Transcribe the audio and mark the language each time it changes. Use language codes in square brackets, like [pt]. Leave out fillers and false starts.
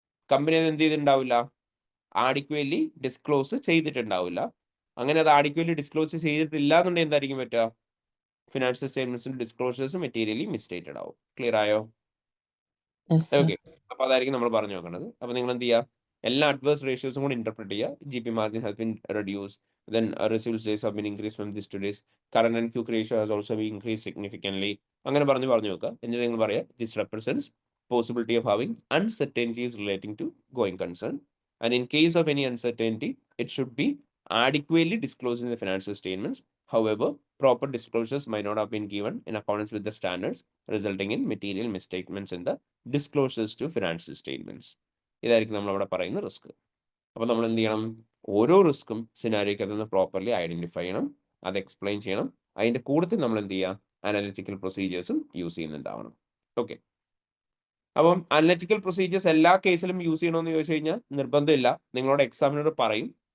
[ml] Company അത് എന്ത് ചെയ്തിട്ടുണ്ടാവില്ല? Adequately disclose ചെയ്തിട്ടുണ്ടാവില്ല. അങ്ങനെ അത് ആഡിക്വേറ്റ്ലി ഡിസ്ക്ലോസ് ചെയ്തിട്ടില്ല എന്നുണ്ടെങ്കിൽ എന്തായിരിക്കും പറ്റുക? ഫിനാൻഷ്യൽ സ്റ്റേറ്റ്മെന്റ്സിന്റെ ഡിസ്ക്ലോഷേഴ്സ് മെറ്റീരിയലി മിസ്റ്റേറ്റഡ് ആവും. ക്ലിയർ ആയോ? ഓക്കെ, അപ്പൊ അതായിരിക്കും നമ്മൾ പറഞ്ഞു നോക്കേണ്ടത്. അപ്പൊ നിങ്ങൾ എന്ത് ചെയ്യുക? എല്ലാ അഡ്വേഴ്സ് റേഷ്യോസും കൂടി ഇന്റർപ്രറ്റ് ചെയ്യുക. [en] G P margin has been reduce, then receivables days have been increased from this to this, current and quick ratio has also been increased significantly. [ml] അങ്ങനെ പറഞ്ഞു നോക്കുക. എന്നിട്ട് നിങ്ങൾ പറയാം, [en] this represents possibility of having uncertainties relating to going concern, and in case of any uncertainty it should be adequately disclosed in the financial statements. However, proper disclosures might not have been given in accordance with the standards, resulting in material misstatements in the disclosures to financial statements. [ml] ഇതായിരിക്കും നമ്മൾ അവിടെ പറയുന്ന risk. അപ്പൊ നമ്മൾ എന്ത് ചെയ്യണം? ഓരോ റിസ്ക്കും സിനാരിയോക്കകത്ത് നിന്ന് പ്രോപ്പർലി ഐഡന്റിഫൈ ചെയ്യണം, അത് എക്സ്പ്ലെയിൻ ചെയ്യണം. അതിന്റെ കൂട്ടത്തിൽ നമ്മൾ എന്ത് ചെയ്യുക? Analytical പ്രൊസീജിയേഴ്സും use ചെയ്യുന്നുണ്ടാവണം. ഓക്കെ, അപ്പം അനലിറ്റിക്കൽ പ്രൊസീജിയേഴ്സ് എല്ലാ കേസിലും യൂസ് ചെയ്യണമെന്ന് ചോദിച്ചു കഴിഞ്ഞാൽ നിർബന്ധമില്ല, നിങ്ങളോട് എക്സാമിനോട് പറയും.